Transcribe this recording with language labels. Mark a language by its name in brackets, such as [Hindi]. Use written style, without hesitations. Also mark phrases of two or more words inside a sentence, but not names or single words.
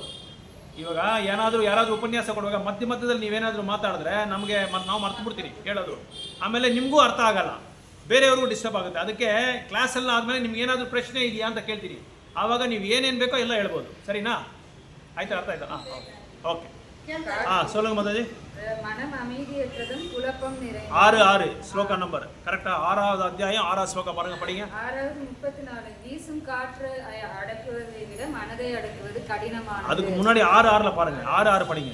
[Kannada] ಇವಾಗ ಯಾರಾದರೂ ಉಪನ್ಯಾಸ ಕೊಡುವಾಗ ಮಧ್ಯದಲ್ಲಿ ನೀವೇನಾದರೂ ಮಾತಾಡಿದ್ರೆ ನಮಗೆ ನಾವು ಮರ್ತು ಬಿಡ್ತೀನಿ ಕೇಳೋದು. ಆಮೇಲೆ ನಿಮಗೂ ಅರ್ಥ ಆಗಲ್ಲ, ಬೇರೆಯವ್ರಿಗೂ ಡಿಸ್ಟರ್ಬ್ ಆಗುತ್ತೆ. ಅದಕ್ಕೆ ಕ್ಲಾಸೆಲ್ಲ ಆದಮೇಲೆ ನಿಮ್ಗೆ ಏನಾದರೂ ಪ್ರಶ್ನೆ ಇದೆಯಾ ಅಂತ ಕೇಳ್ತೀನಿ. ಆವಾಗ ನೀವು ಏನೇನು ಬೇಕೋ ಎಲ್ಲ ಹೇಳ್ಬೋದು, ಸರಿನಾ? ಆಯ್ತಾ? ಅರ್ಥ ಆಯ್ತಾ? ಓಕೆ. [Tamil] சொல்லுங்க மாதாஜி. மனம் அமைதியற்றதும் குழப்பம் நிறைந்தது. 6 ஸ்லோக [English] number correct? [Tamil] 6வது அத்தியாயம் 6வது ஸ்லோகம் பாருங்க, படிங்க. 6வது 34. வீசும் காற்று அடக்குவதை விட மனதை அடக்குவது கடினமானது. அதுக்கு முன்னாடி 6:6ல பாருங்க, 6:6 படிங்க.